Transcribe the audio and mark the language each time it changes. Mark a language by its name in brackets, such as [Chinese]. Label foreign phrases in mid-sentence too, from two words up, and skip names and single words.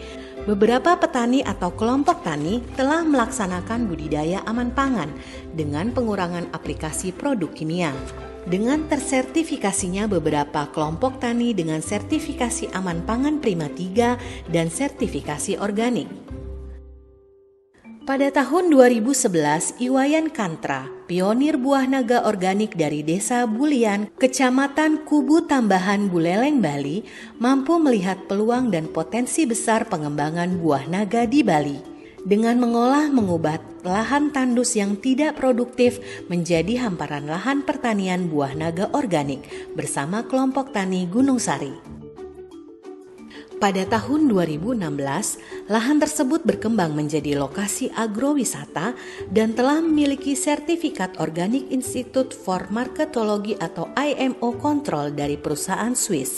[Indonesian] Beberapa petani atau kelompok tani telah melaksanakan budidaya aman pangan dengan pengurangan aplikasi produk kimia. Dengan tersertifikasinya beberapa kelompok tani dengan sertifikasi aman pangan Prima 3 dan sertifikasi organik. Pada tahun 2011, Iwayan Kantra, pionir buah naga organik dari Desa Bulian, Kecamatan Kubu Tambahan Buleleng, Bali, mampu melihat peluang dan potensi besar pengembangan buah naga di Bali. Dengan mengubah lahan tandus yang tidak produktif menjadi hamparan lahan pertanian buah naga organik bersama kelompok tani Gunung Sari. Pada tahun 2016, lahan tersebut berkembang menjadi lokasi agrowisata dan telah memiliki sertifikat Organic Institute for Marketology atau IMO Control dari perusahaan Swiss.